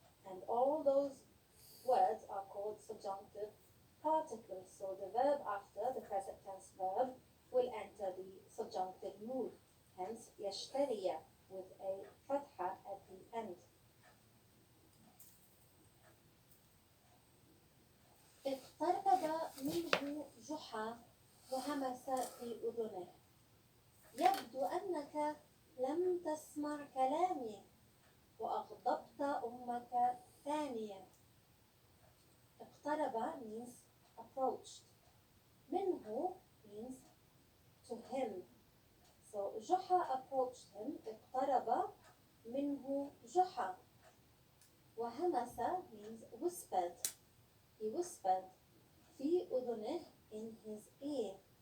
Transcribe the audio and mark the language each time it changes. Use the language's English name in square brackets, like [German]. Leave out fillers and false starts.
[English] And all those words are called subjunctive particles. So the verb after the present tense verb will enter the subjunctive mood. Hence يشتري with a فتحة at the end. [Arabic] اقترب منه جحا وهمس في أذنه. يبدو أنك لم تسمع كلامي وأغضبت أمك ثانية. [English] اقترب means approached. منه means to him. So جحا approached him. [Arabic] اقترب منه جحا. [English] وهمس means whispered. He whispered [Arabic] في أذنه [English] in his ear.